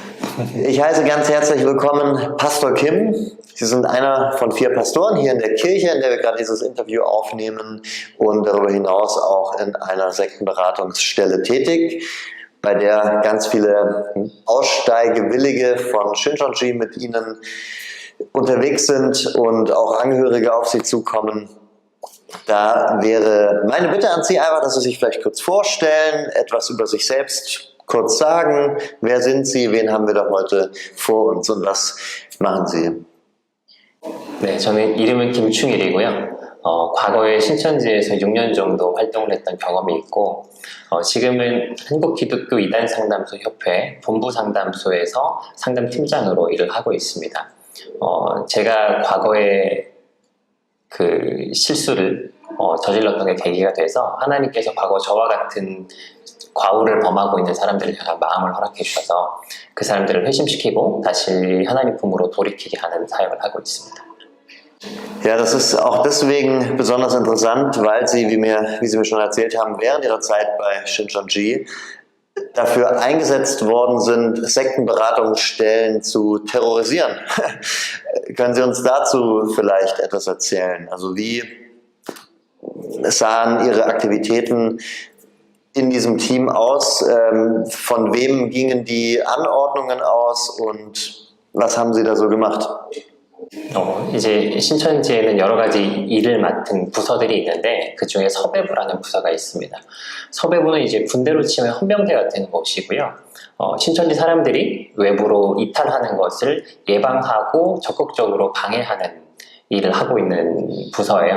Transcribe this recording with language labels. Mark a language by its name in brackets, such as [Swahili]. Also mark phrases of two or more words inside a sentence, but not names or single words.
[German] Ich heiße ganz herzlich willkommen Pastor Kim. Sie sind einer von 4 Pastoren hier in der Kirche, in der wir gerade dieses Interview aufnehmen und darüber hinaus auch in einer Sektenberatungsstelle tätig, bei der ganz viele Aussteigewillige von Shincheonji mit Ihnen unterwegs sind und auch Angehörige auf Sie zukommen. Da wäre meine Bitte an Sie einfach, dass Sie sich vielleicht kurz vorstellen, etwas über sich selbst kurz sagen. Wer sind Sie, wen haben wir da heute vor uns und was machen Sie? [Korean] 네, 저는 이름은 김충일이고요. 과거에 신천지에서 6년 정도 활동을 했던 경험이 있고, 지금은 한국기독교 이단상담소 협회 본부상담소에서 상담팀장으로 일을 하고 있습니다. 제가 과거에 그 실수를 저질렀던 게 계기가 돼서 하나님께서 과거 저와 같은 과오를 범하고 있는 사람들을 향한 마음을 허락해 주셔서 그 사람들을 회심시키고 다시 하나님 품으로 돌이키게 하는 사역을 하고 있습니다. [German] Ja, das ist auch deswegen besonders interessant, weil Sie, wie Sie mir schon erzählt haben, während Ihrer Zeit bei Shincheonji dafür eingesetzt worden sind, Sektenberatungsstellen zu terrorisieren. Können Sie uns dazu vielleicht etwas erzählen? Also wie sahen Ihre Aktivitäten in diesem Team aus? Von wem gingen die Anordnungen aus und was haben Sie da so gemacht? [Korean] 이제 신천지에는 여러 가지 일을 맡은 부서들이 있는데 그 중에 섭외부라는 부서가 있습니다. 섭외부는 이제 군대로 치면 헌병대 같은 곳이고요. 신천지 사람들이 외부로 이탈하는 것을 예방하고 적극적으로 방해하는 일을 하고 있는 부서예요.